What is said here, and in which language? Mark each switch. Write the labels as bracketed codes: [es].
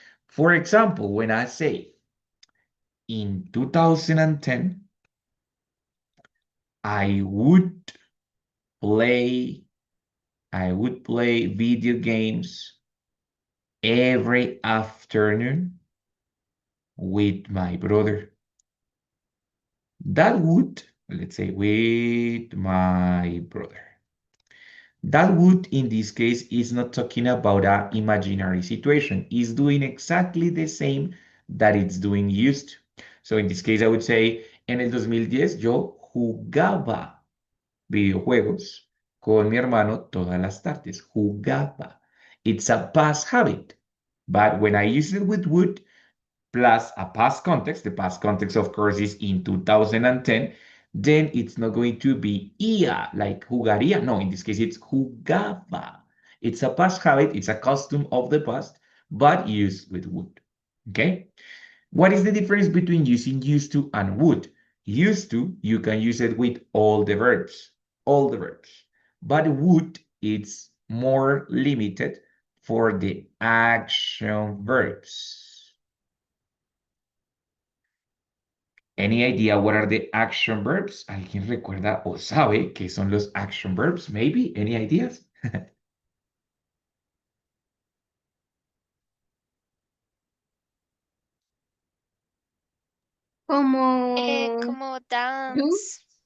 [en] For example, when I say, in 2010, I would play video games every afternoon with my brother. That would, let's say, with my brother. That would, in this case, is not talking about an imaginary situation. It's doing exactly the same that it's doing used to. [es] So in this case, I would say, en el 2010 yo jugaba videojuegos con mi hermano todas las tardes. [en] Jugaba. It's a past habit. But when I use it with would, plus a past context, the past context, of course, is in 2010, then it's not going to be ia, like jugaría. No, in this case, it's jugaba. It's a past habit, it's a custom of the past, but used with would, okay? What is the difference between using used to and would? Used to, you can use it with all the verbs. But would, it's more limited for the action verbs. Any idea what are the action verbs? [es] ¿Alguien recuerda o sabe qué son los action verbs? [en] Maybe? Any ideas? [es] Como dance,